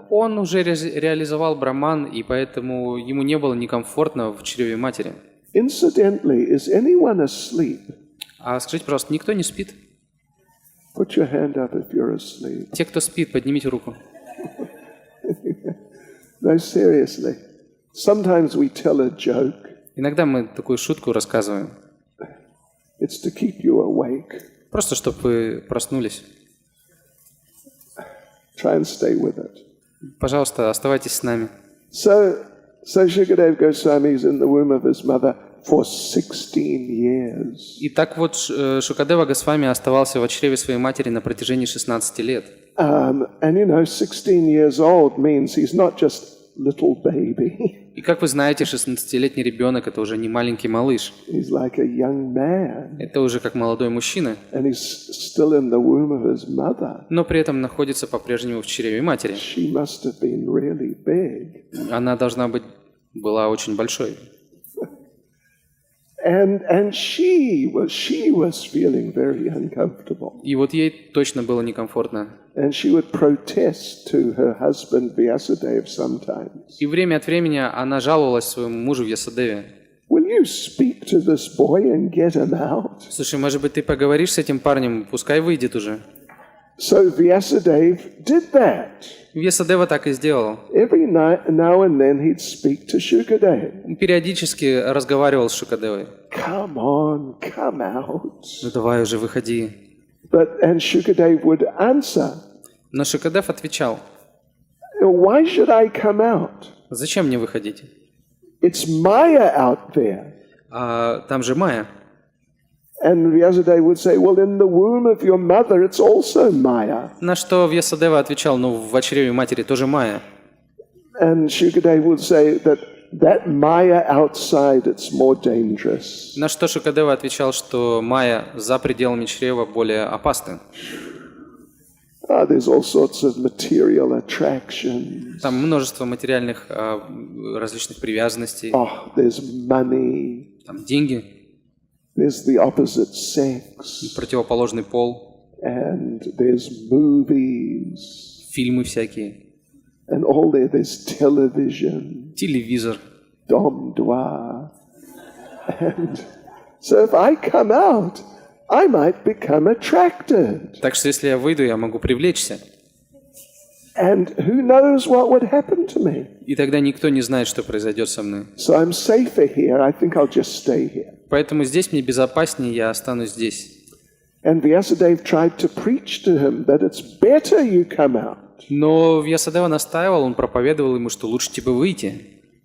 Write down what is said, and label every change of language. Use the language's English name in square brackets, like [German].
[Russian] Он уже реализовал Браман, и поэтому ему не было некомфортно в чреве матери. [English] Incidentally, is anyone asleep? [Russian] А скажите, пожалуйста, никто не спит? [English] Put your hand up if you're asleep. [Russian] Те, кто спит, поднимите руку. [English] No, seriously. Sometimes we tell a joke. [Russian] Иногда мы такую шутку рассказываем. [English] It's to keep you awake. [Russian] Просто, чтобы вы проснулись. [English] Try and stay with it. [Russian] Пожалуйста, оставайтесь с нами. [English] So Shukadeva Goswami is in the womb of his mother for 16 years. [Russian] И так вот Шукадева Госвами оставался в чреве своей матери на протяжении 16 лет. [English] And 16 years old means he's not just little baby. [Russian] И как вы знаете, 16-летний ребенок – это уже не маленький малыш. [English] He's like a young man. [Russian] Это уже как молодой мужчина. [English] And he's still in the womb of his mother. [Russian] Но при этом находится по-прежнему в чреве матери. [English] She must have been really big. [Russian] Она была очень большой. [English] And she was feeling very uncomfortable. [Russian] И вот ей точно было некомфортно. [English] And she would protest to her husband Vyasadeva sometimes. [Russian] И время от времени она жаловалась своему мужу Вьясадеве. [English] Will you speak to this boy and get him out? [Russian] Слушай, может быть, ты поговоришь с этим парнем, пускай выйдет уже. [English] So Vyasadeva did that. [Russian] Вьясадева так и сделал. [English] Every now and then he'd speak to Shukadeva. [Russian] Он периодически разговаривал с Шукадевой. [English] Come on, come out. [Russian] Ну давай уже, выходи. [English] And Shukadeva would answer. [Russian] Но Шукадев отвечал. [English] Why should I come out? [Russian] Зачем мне выходить? [English] It's Maya out there. [Russian] Там же Майя. [English] And Vyasadeva would say, well, in the womb of your mother, it's also Maya. [Russian] На что Вьясадева отвечал, ну, в чреве матери тоже Майя. [English] And Shukadeva would say that Maya outside, it's more dangerous. [Russian] На что Шукадева отвечал, что Майя за пределами чрева более опасна. [English] There's all sorts of material attractions. [Russian] Там множество материальных различных привязанностей. [English] There's money. [Russian] Там деньги. [English] There's the opposite sex. [Russian] Противоположный пол. [English] And there's movies. [Russian] Фильмы всякие. [English] And all there's television. [Russian] Телевизор. Dom-dwa. [English] And so if I come out, I might become attracted. [Russian] Так что если я выйду, я могу привлечься. [English] And who knows what would happen to me? [Russian] И тогда никто не знает, что произойдет со мной. [English] So I'm safer here. I think I'll just stay here. [Russian] Поэтому здесь мне безопаснее, я останусь здесь. [English] And Vyasadeva tried to preach to him that it's better you come out. [Russian] Но Вьясадева настаивал, он проповедовал ему, что лучше тебе выйти.